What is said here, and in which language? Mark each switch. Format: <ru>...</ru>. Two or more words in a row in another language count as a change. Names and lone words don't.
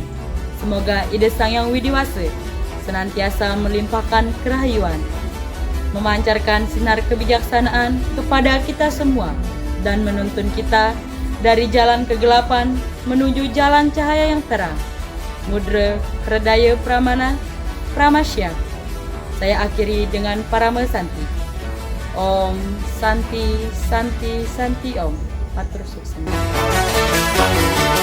<id>Semoga ide Sang Yang Widiwasa senantiasa melimpahkan kerahyuan, memancarkan sinar kebijaksanaan kepada kita semua, dan menuntun kita dari jalan kegelapan menuju jalan cahaya yang terang. Mudra Hridaya Pramana Pramasya. Saya akhiri dengan Parama Santi.</id> <sa>Om Santi Santi Santi Om.</sa> <ban>Matur suksena.</ban>